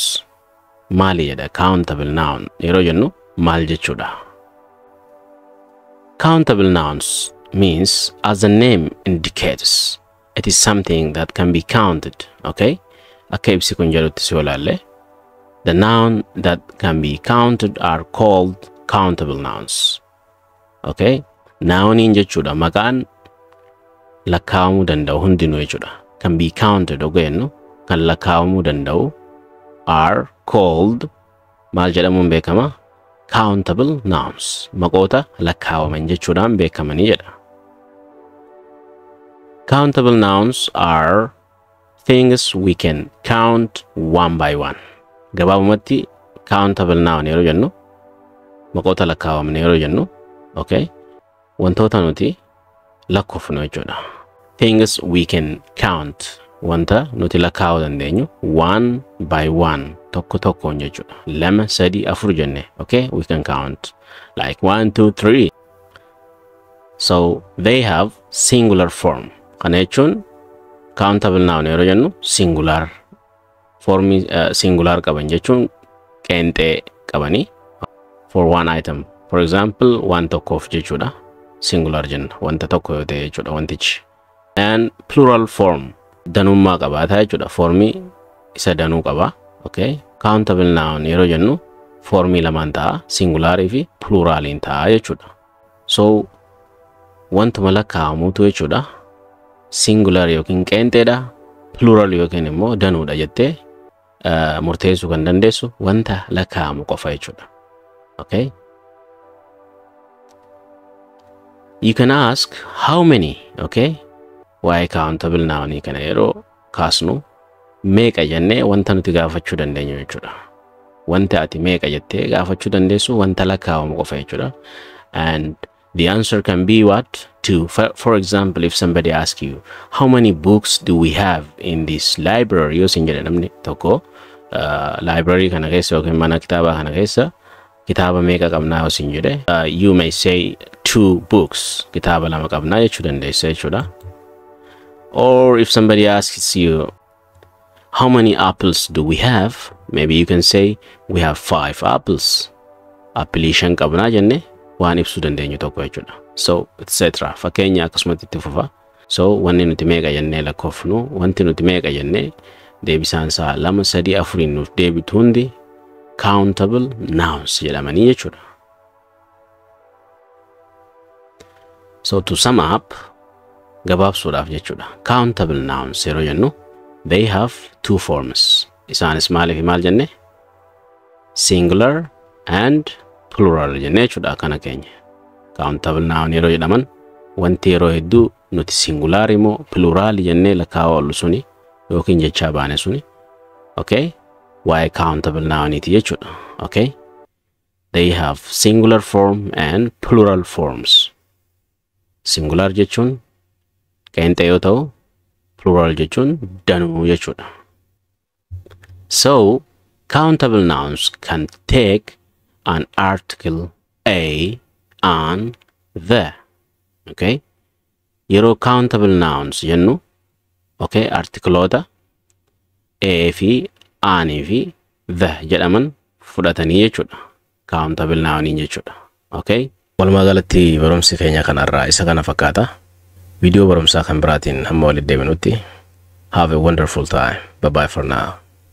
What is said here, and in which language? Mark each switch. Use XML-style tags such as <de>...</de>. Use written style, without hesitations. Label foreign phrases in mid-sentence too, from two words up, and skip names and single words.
<om>Maali jedha</om> <en>countable noun</en> <om>yeroo jennu maal jechuudha?</om> <en>Countable nouns means, as the name indicates, it is something that can be counted, okay?</en> <om>Akka ibsi kun jedhutti si olaalle.</om> <en>The noun that can be counted are called countable nouns, okay?</en> <om>Nouniin jechuudha maqaan lakkaa'amuu danda'u hundinuu jechuudha.</om> <en>Can be counted</en> <om>ogeenu kan lakkaa'amuu danda'u</om> <en>are called</en> <om>maal jedhamuun beekama?</om> <en>Countable nouns.</en> <om>Maqoota lakkaa'aman jechuudhaan beekamanii jedha.</om> <en>Countable nouns are things we can count one by one.</en> <om>Gabaabumatti</om> <en>countable noun</en> <om>yeroo jennu maqoota lakkaa'aman yeroo jennu, okay, wantoota nuti lakkoofnu jechuudha.</om> <en>Things we can count,</en> <om>wanta nuti lakkaa'uu dandeenyu</om> <en>one by one,</en> <om>tokko tokkoon jechuudha. 2, 3, 4 jenne,</om> <en>okay, we can count like 1, 2, 3. So they have singular form.</en> <om>Kana jechuun</om> <en>countable noun</en> <om>yeroo jennu</om> <en>singular form,</en> <om>singular qaban jechuun qeenxee qabanii</om> <en>for one item. For example, one</en> <om>tokkoof jechuudha. Singular jenna wanta tokko yoo ta'e jechuudha wantichi.</om> <en>And plural form</en> <om>danummaa qabaata jechuudha. Formii isa danuu qaba, okay?</om> <en>Countable noun</en> <om>yeroo jennu formii lamaan ta'a, singularii fi pluraliin ta'a jechuudha. So wantuma lakkaa'amuutu jechuudha singular yookiin qeenxeedha, plural yookiin immoo danuudha jettee murteessuu kan dandeessu wanta lakkaa'amu qofa jechuudha,</om> <en>okay? You can ask how many, okay? Why countable noun</en> <om>kana yeroo kaasnu meeqa jennee wanta nuti gaafachuu dandeenyu jechuudha. Wanta ati meeqa jettee gaafachuu dandeessu wanta lakkaa'amu qofa jechuudha.</om> <en>And the answer can be what? 2. For example, if somebody asks you, how many books do we have in this library?</en> <om>Yosin jedhe namni tokko library kana keessa yookiin mana kitaabaa kana keessa kitaaba meeqa qabnaa yosin jedhe,</om> <en>you may say 2 books,</en> <om>kitaaba 2 qabnaa jechuu dandeessa jechuudha.</om> <en>Or if somebody asks you, how many apples do we have? Maybe you can say, we have 5 apples.</en> <om>Appilii 5 qabnaa jenne waan ibsuu dandeenyu tokko jechuudha.</om> <en>So etc.</en> <om>Fakkeenya akkasumatti itti fufa. So wanni nuti meeqa jennee lakkoofnu, wanti nuti meeqa jennee deebisaan isaa 2, 3, 4 nuuf deebitu hundi countable nouns jedhamanii jechuudha.</om> <en>So to sum up,</en> <om>gabaabsuudhaaf jechuudha,</om> <en>countable nouns</en> <om>yeroo jennu</om> <en>they have 2 forms.</en> <om>Isaanis maaliif maal jenne?</om> <en>Singular and plural</en> <om>jenne jechuudha kana keenya.</om> <en>Countable noun</en> <om>yeroo jedhaman wanti yeroo hedduu nuti singular immoo plural jennee lakkaa'uu oolu suni yookiin jechaa baane suni,</om> <en>okay? Why countable noun</en> <om>iti jechuudha,</om> <en>okay? They have singular form and plural forms.</en> <om>Singular jechuun qeenxee yoo ta'u, plural jechuun danuu jechuudha.</om> <en>So countable nouns can take an article a and the, okay?</en> <om>Yeroo</om> <en>countable nouns</en> <om>jennu, okay, articleoota a fi an fi the jedhaman fudhatanii jechuudha.</om> <en>Countable noun jechuudha, okay?</en> <om>Walumaa galatti barumsi keenya kanarraa isa kana fakkaata. Video barumsaa kan biraatiin hamma walitti deebinutti.</om> <en>Have a wonderful time. Bye bye for now.</en>